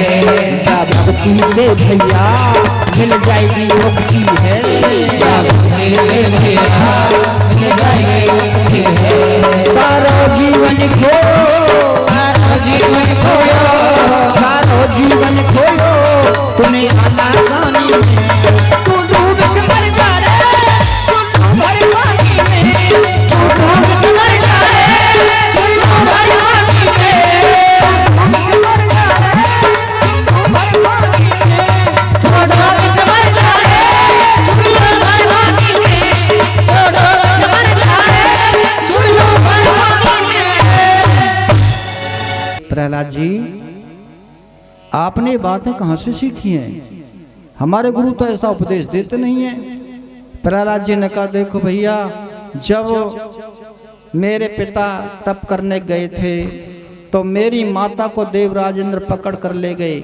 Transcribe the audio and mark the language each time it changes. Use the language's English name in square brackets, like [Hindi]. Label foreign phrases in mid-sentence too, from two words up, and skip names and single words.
[Hindi] भक्ति से भैया मिल जाएगी मुक्ति है, भक्ति से भैया मिल जाएगी मुक्ति है। सारो जीवन खोयो, सारा जीवन खोयो, सारो जीवन खोयो तूने अनागानी में, तू डूब के मर जा रे, तू मर पानी में, तू डूब के मर जा रे, तू मर पानी में, तू मर जा रे, तू मर पानी में, तू डूब के मर जा रे, तू मर पानी में, तू डूब के मर जा रे, तू मर पानी में। प्रहलाद जी, आपने बातें कहाँ से सीखी हैं? हमारे गुरु तो ऐसा उपदेश देते नहीं हैं। प्रहलाद जी ने कहा, देखो भैया, जब मेरे पिता तप करने गए थे तो मेरी माता को देवराज इंद्र पकड़ कर ले गए।